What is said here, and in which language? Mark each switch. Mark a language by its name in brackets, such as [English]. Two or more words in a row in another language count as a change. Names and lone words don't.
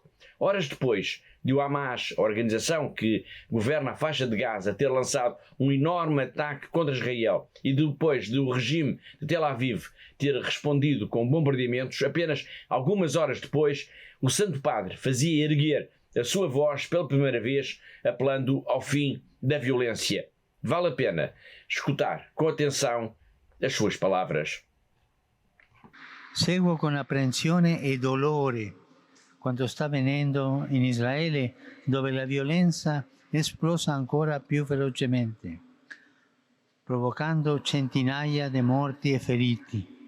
[Portuguese] Horas depois de o Hamas, a organização que governa a faixa de Gaza, ter lançado um enorme ataque contra Israel e depois do regime de Tel Aviv ter respondido com bombardeamentos, apenas algumas horas depois, o Santo Padre fazia erguer a sua voz pela primeira vez, apelando ao fim da violência. Vale a pena escutar com atenção as suas palavras. [Italian] Seguo con apprensione e dolore quanto sta avvenendo in Israele, dove la violenza è esplosa ancora più velocemente, provocando centinaia di morti e feriti.